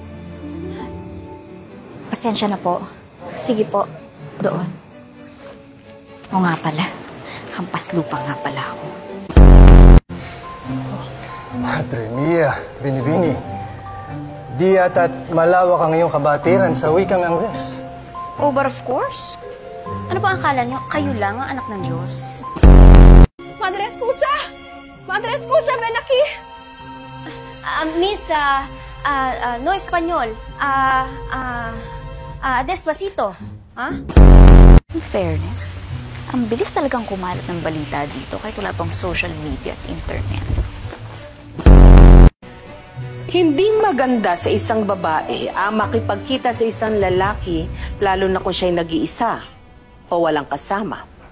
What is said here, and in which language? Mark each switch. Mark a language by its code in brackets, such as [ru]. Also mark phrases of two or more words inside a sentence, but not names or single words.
[tl] Pasensya na po. Sige po, doon. O nga pala, hampas lupa nga pala ako. [es] Madre mia, Binibini. [tl] Di yata't malawak ang iyong kabatiran sa wikang Angles. [en] Oh, but of course. [tl] Ano ba ang akala nyo? Kayo lang ang anak ng Diyos. [es] Madre, escucha! Madre, escucha! Ven aquí! Miss, no Espanyol. Despacito. Ha? [en] In fairness, [tl] ang bilis talagang kumalat ng balita dito kahit wala pang [en] social media [tl] at internet. Hindi maganda sa isang babae ang makipagkita sa isang lalaki, lalo na kung siya'y nag-iisa o walang kasama.